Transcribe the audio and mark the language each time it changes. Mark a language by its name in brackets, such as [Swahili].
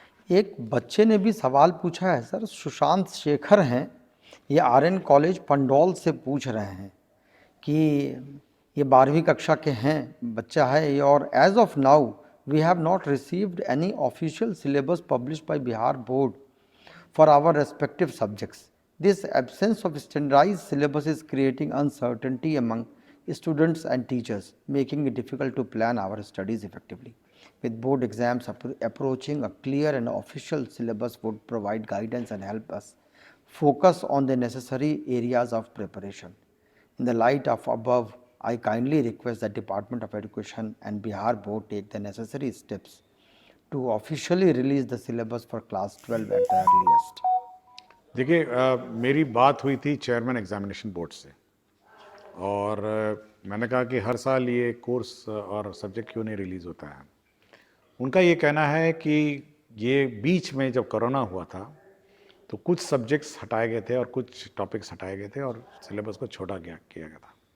[Hindi] एक बच्चे ने भी सवाल पूछा है सर, सुशांत शेखर हैं, ये आर्यन कॉलेज पंडौल से पूछ रहे हैं कि ये 12वीं कक्षा के हैं, बच्चा है ये, और [English] As of now we have not received any official syllabus published by Bihar board for our respective subjects. This absence of standardized syllabus is creating uncertainty among students and teachers, making it difficult to plan our studies effectively. With board exams approaching, a clear and official syllabus would provide guidance and help us focus on the necessary areas of preparation. In the light of above, I kindly request that Department of Education and Bihar Board take the necessary steps to officially release the syllabus for class 12 at the earliest. [Hindi] देखिए, मेरी बात हुई थी chairman examination board से, और मैंने कहा कि हर साल ये कोर्स और सब्जेक्ट क्यों नहीं रिलीज़ होता है। उनका ये कहना है कि ये बीच में जब कोरोना हुआ था तो कुछ सब्जेक्ट्स हटाए गए थे और कुछ टॉपिक्स हटाए गए थे और सिलेबस को छोटा किया गया था।